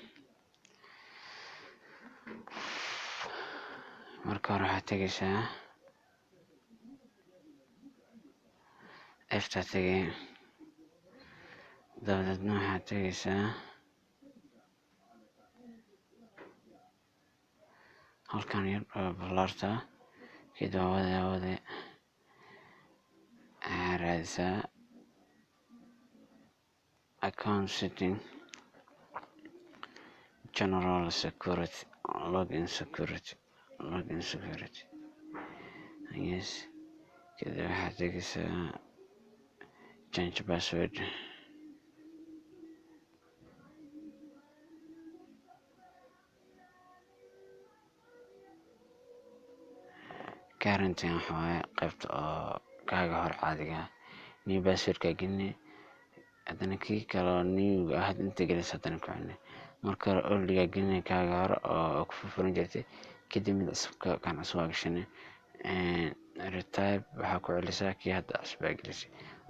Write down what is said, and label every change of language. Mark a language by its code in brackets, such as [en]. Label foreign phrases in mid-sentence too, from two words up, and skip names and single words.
[so] Marka hore waxaad tegaysaa eftaa tegay, dabadeedna waxaad tegaysaa halkan yar oo ballaarta, kadib wade raadisaa [en] account setting, general security, login security, [so] yes. Kadib waxaad tegaysaa [en] change password, [so] guarantee waxa waaye qaybta oo kaaga hor caadiga [en] new passwordka [so] gelini, haddana kii kale oo new ah inta gelisa haddana ku celini. Marka hore oldiga gelini kaaga hore oo ku furfuran jirtay, kadib mid kan cusub aa gashani, retype waxaa ku celisaa kii hadda cusub aa gelisay.